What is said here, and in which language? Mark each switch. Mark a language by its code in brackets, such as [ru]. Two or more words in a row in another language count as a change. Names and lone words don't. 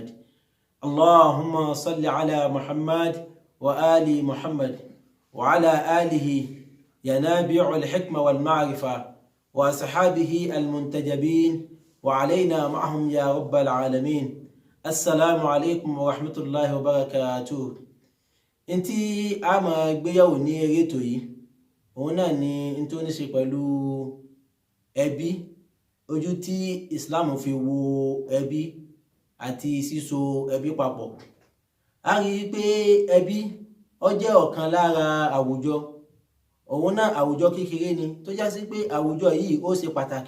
[ar] اللهم صل على محمد وآل محمد وعلى آله ينابع الحكمة والمعرفة وأصحابه المنتجبين وعلينا معهم يا رب العالمين. السلام عليكم ورحمة الله وبركاته. [yo] Ntí a máa gbéyàwó ní eré ètò yìí, òun náà ni n tó ní ṣe pẹ̀lú ẹbí, ojú tí Islam fi wo ẹbí àti síso ẹbí papọ̀. A rí i pé ẹbí ó jẹ́ ọ̀kan lára àwùjọ, òun náà àwùjọ kékeré ni tó já sí pé àwùjọ yìí ó ṣe pàtàkì.